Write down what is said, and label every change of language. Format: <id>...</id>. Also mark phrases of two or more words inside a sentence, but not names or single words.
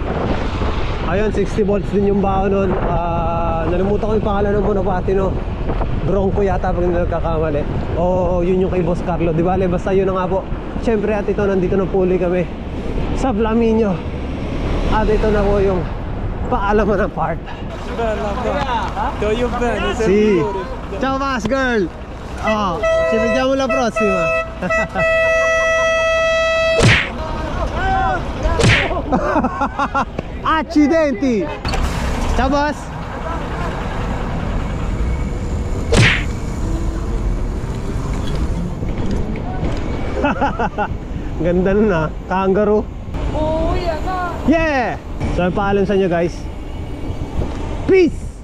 <tl>Ayun, 60 volts din yung baon nun. Nalimutan ko yung pangalan ng Bonaparte, no? Bronco yata pag hindi nagkakamali. Oo, yun yung kay Boss Carlo. Di bale, basta yun na nga po. Siyempre at ito, nandito na puli kami sa Flaminio. At ito na po yung paalaman ng part. Do you bene?</tl> <it>Si. Ciao Mas girl. Oh, ci vediamo la prossima. Accidenti.</it> <tl>Ciao boss. Ganda nun ah, kangaroo. Oo, yan na. Yeah! So, paalam sa inyo guys. Peace!</tl>